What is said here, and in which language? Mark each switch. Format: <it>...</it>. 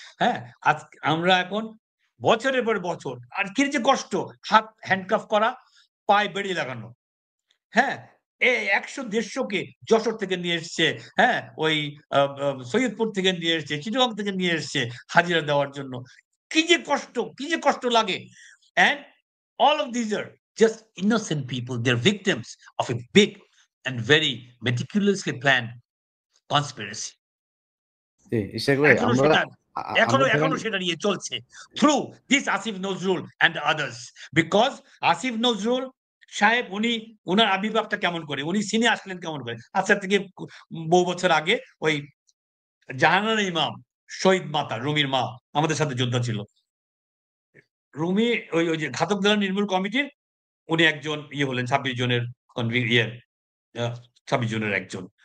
<bn>হ্যাঁ, আজ আমরা এখন বছরের পর বছর আর কি যে কষ্ট, হাত হ্যান্ডকাফ করা, পায়ে বেড়ি লাগানো। হ্যাঁ, ১০০-১৫০ কে যশোর থেকে নিয়ে এসছে, হ্যাঁ, ওই সৈয়দপুর থেকে নিয়ে এসছে, চিটাগং থেকে নিয়ে এসছে হাজিরা দেওয়ার জন্য। কি যে কষ্ট লাগে।</bn> <en>And all of these are just innocent people. They're victims of a big and very meticulously planned conspiracy.</en> <bn>জি, ইশাক ভাই এখনো আমরা সেটা আমরা ধরেন এখনো সেটা নিয়ে চলছে</bn> <en>through this Asif Nazrul and others. Because</en> <bn>Asif Nazrul সাহেব উনার আবির্ভাবটা কেমন করে, উনি সিনে আসলেন কেমন করে? আচ্ছা, থেকে বহু বছর আগে ওই জাহানারা ইমাম, শহীদ মাতা রুমির মা, আমাদের সাথে যোদ্ধা ছিল। রুমি ওই যে ঘাতক দল নির্মূল কমিটির উনি একজন হলেন ২৬ জনের ২৬ জনের একজন।</bn>